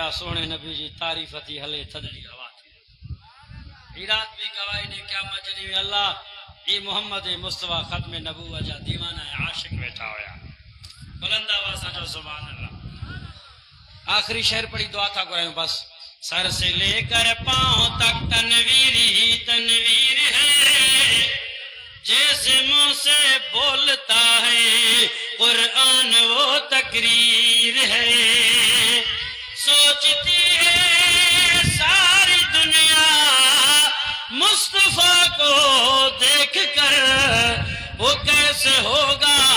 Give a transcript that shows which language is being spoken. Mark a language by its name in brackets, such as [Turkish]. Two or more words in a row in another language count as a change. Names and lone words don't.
[Sindhi] सोने नबी जी तारीफ़ थी हले थदड़ी हवा थी ही रात भी गवाही ने क़यामत जॾहिं अल्लाह ई मोहम्मद मुस्तफा ख़त्म नबूवत जा दीवाना आशिक वेठा हुया बुलंद आवाज़ सां चओ [Arabic] سبحان الله. [Sindhi] आखिरी शेर पढ़ी दुआ था घुरायूं [Urdu] بس سر سے لے کر پاؤں تک تنویر ہی تنویر ہے جیسے منہ سے بولتا ہے قرآن وہ تقریر ہے سوچتی ہے ساری دنیا مصطفیٰ کو دیکھ کر وہ کیسے ہوگا